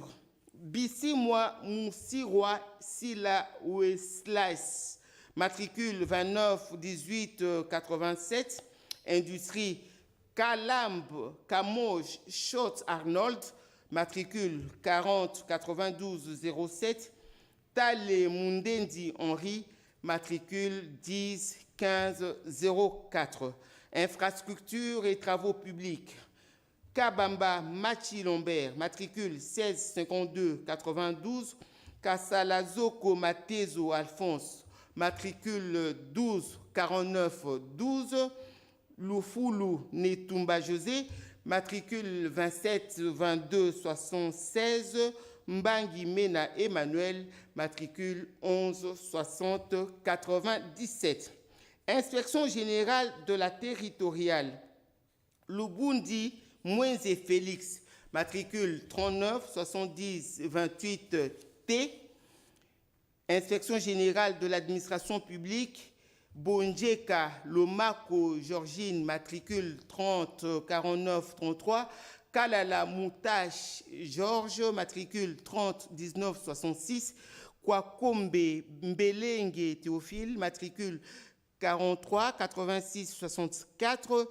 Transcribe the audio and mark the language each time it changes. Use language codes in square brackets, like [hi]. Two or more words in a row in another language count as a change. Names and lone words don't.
[fr] Bissimoi Moussirois Silla Oueslas, matricule 29 18 87. Industrie Calambe Camoge Schott Arnold, matricule 40 92 07. Tale Mundendi Henri, matricule 10 15 04. Infrastructures et travaux publics. Kabamba Machi Lombert, matricule 16 52 92. Kasalazoko Matezo Alphonse, matricule 12 49 12. Lufulu Netumba José, matricule 27 22 76. Mbangi Mena Emmanuel, matricule 11 60 97. Inspection générale de la territoriale. Lubundi Mwenze Félix, matricule 39 70 28 T. Inspection générale de l'administration publique. Bonjeka Lomako Georgine, matricule 30 49 33. Kalala Moutache Georges, matricule 30 19 66. Kwakombe Mbelenge Théophile, matricule 43 86 64.